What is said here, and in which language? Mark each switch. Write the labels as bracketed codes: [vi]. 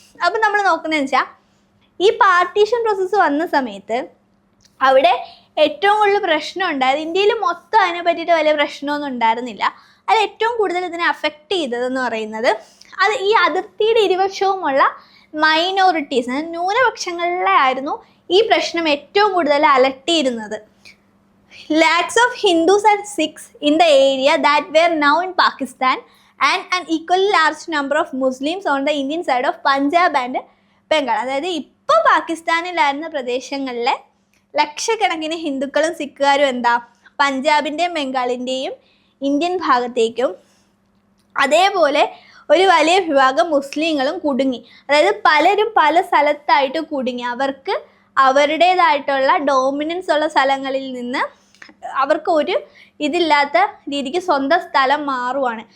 [ml] അപ്പം നമ്മൾ നോക്കുന്നതെന്ന് വെച്ചാൽ, ഈ പാർട്ടീഷൻ പ്രോസസ്സ് വന്ന സമയത്ത് അവിടെ ഏറ്റവും കൂടുതൽ പ്രശ്നം ഉണ്ടായത്, ഇന്ത്യയിൽ മൊത്തം അതിനെ പറ്റിയിട്ട് വലിയ പ്രശ്നമൊന്നും ഉണ്ടായിരുന്നില്ല. അതിൽ ഏറ്റവും കൂടുതൽ ഇതിനെ അഫക്റ്റ് ചെയ്തതെന്ന് പറയുന്നത് അത് ഈ അതിർത്തിയുടെ ഇരുവശവുമുള്ള മൈനോറിറ്റീസ്, ന്യൂനപക്ഷങ്ങളിലെ ആയിരുന്നു ഈ പ്രശ്നം ഏറ്റവും കൂടുതൽ അലട്ടിയിരുന്നത്. [en] Lakhs of Hindus and Sikhs in the area that were now in Pakistan and an equally large number of Muslims on the Indian side of Punjab and Bengal. [ml] അതായത് ഇപ്പോൾ പാകിസ്ഥാനിലായിരുന്ന പ്രദേശങ്ങളിലെ ലക്ഷക്കണക്കിന് ഹിന്ദുക്കളും സിഖുകാരും പഞ്ചാബിൻ്റെയും ബംഗാളിൻ്റെയും ഇന്ത്യൻ ഭാഗത്തേക്കും, അതേപോലെ ഒരു വലിയ വിഭാഗം മുസ്ലിങ്ങളും കുടുങ്ങി. അതായത് പലരും പല സ്ഥലത്തായിട്ട് കുടുങ്ങി. അവർക്ക് അവരുടേതായിട്ടുള്ള ഡോമിനൻസ് ഉള്ള സ്ഥലങ്ങളിൽ നിന്ന് അവർക്ക് ഒരു ഇതില്ലാത്ത രീതിക്ക് സ്വന്തം സ്ഥലം മാറുവാണ്.